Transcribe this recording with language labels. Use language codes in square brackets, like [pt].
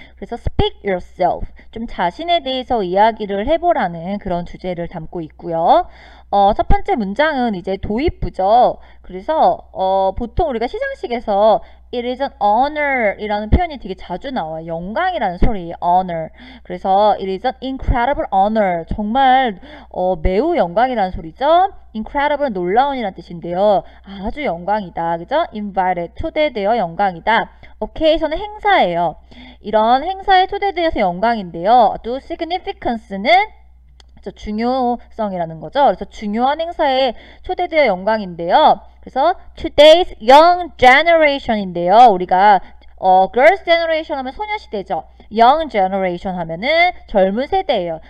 [ko] 그래서 speak yourself, 좀 자신에 대해서 이야기를 해보라는 그런 주제를 담고 있고요. 첫 번째 문장은 이제 도입부죠. 그래서 보통 우리가 시상식에서 [en] It is an honor [ko] 이라는 표현이 되게 자주 나와요. 영광이라는 소리, honor. 그래서 [en] It is an incredible honor. [ko] 정말 매우 영광이라는 소리죠. incredible 놀라운이라는 뜻인데요. 아주 영광이다. 그죠? invited 초대되어 영광이다. occasion은 행사예요. 이런 행사에 초대되어서 영광인데요. 또 significance는 중요성이라는 거죠. 그래서 중요한 행사에 초대되어 영광인데요. 그래서 [en] today's young generation인데요. [ko] 우리가 girls generation 하면 소녀시대죠. young generation 하면은 젊은 세대예요.